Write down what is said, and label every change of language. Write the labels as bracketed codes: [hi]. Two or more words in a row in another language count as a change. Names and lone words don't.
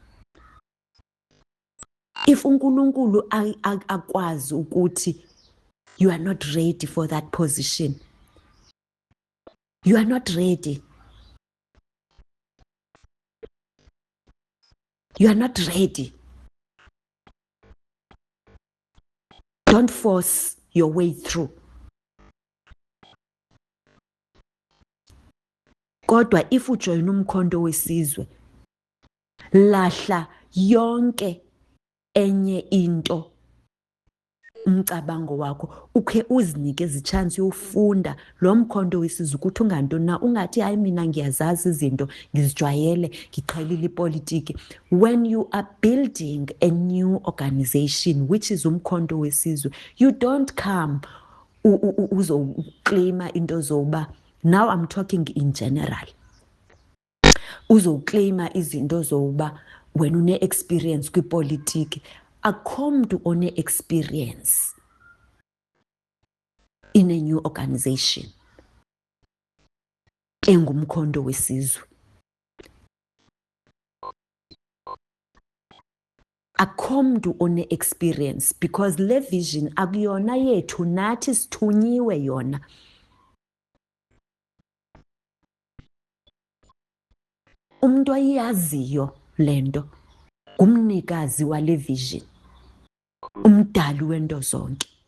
[en] If [zu] uNkulunkulu akwazi ukuthi [en] You are not ready for that position. You are not ready. You are not ready. Don't force your way through. [zu] Kodwa if ujoyina umkhonto wesizwe, lahla yonke enye into umcabango wakho, ukhe uzinike izichansi yofunda lo mkhonto wesizwe ukuthi ungantoni na, ungathi hayi mina ngiyazazi izinto ngizijwayele ngiqhelile ipolitiki. [en] When you are building a new organization which is umkhonto wesizwe, you don't come [zu] uzoclaima into zoba, [en] now I'm talking in general, [zu] uzoclaima izinto zoba wena une-experience kwipolitiki. [xh] Akho mntu one-experience [en] in a new organization [xh] engumkhonto wesizwe. Akho mntu one-experience because le vision akuyona yethu, nathi sithunyiwe yona. [zu] Umuntu oyaziyo le nto ngumnikazi wale vision, umdali wento zonke.